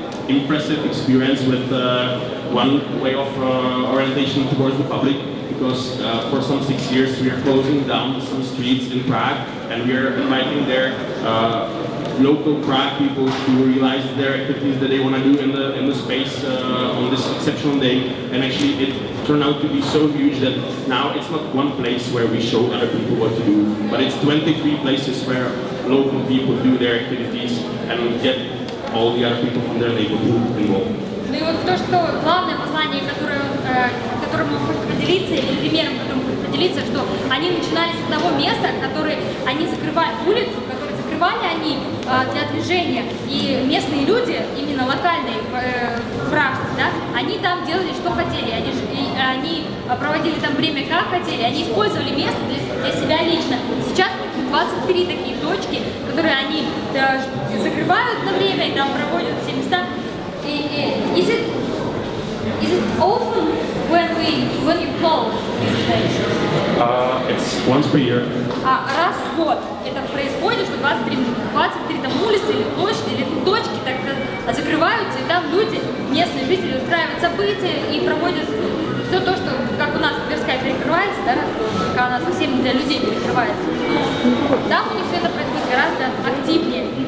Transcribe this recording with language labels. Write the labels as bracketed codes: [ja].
[en] impressive experience with one way of orientation towards the public, because for some 6 years we are closing down some streets in Prague, and we are inviting their local Prague people to realize their activities that they want to do in the space on this exceptional day. And actually it turned out to be so huge that now it's not one place where we show other people what to do, but it's 23 places where local people do their activities and get all the other people from their neighborhood involved. [ru] Ну и вот то, что главное послание, которым он хочет поделиться, или примером, которым он хочет поделиться, что они начинали с одного места, которые они закрывали улицу, которые закрывали они для движения, и местные люди, именно локальные пражцы, да, они там делали, что хотели, они проводили там время, как хотели, они использовали место для себя лично. Сейчас 23 такие точки, которые они закрывают на время и там проводят все места. [en] Is it often when you close this place? It's once per year. [ru] Раз в год это происходит, что 23 там улицы или площади, или точки так закрываются, и там люди, местные жители устраивают события и проводят все то, что, как у нас Тверская перекрывается, да, пока она совсем для людей перекрывается. Но там у них все это происходит гораздо активнее.